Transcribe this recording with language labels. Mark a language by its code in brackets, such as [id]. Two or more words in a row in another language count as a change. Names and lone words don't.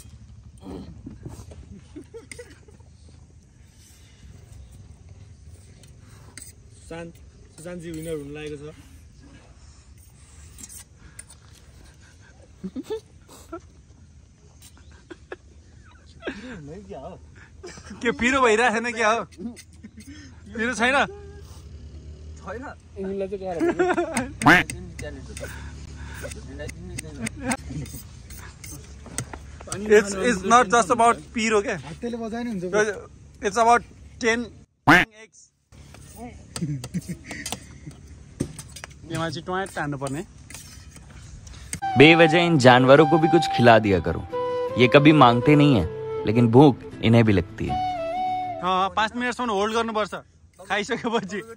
[ne] सुशान्तजी विनर हुन लागेको छ। के पिरो भइरहेको छैन क्या हो? पिरो छैन निल्न चाहिँ गाह्रो [en] It's not just about [ne] पिरो के [en] it's about 10 eggs. [ne] यहाँ चाहिँ टोमेटो हाल्नु पर्ने। [hi] बेवजह इन जानवरों को भी कुछ खिला दिया करो। ये कभी मांगते नहीं है लेकिन भूख इन्हें भी लगती है। [ne] 5 मिनटसम्म होल्ड गर्नुपर्छ खाइसकेपछि।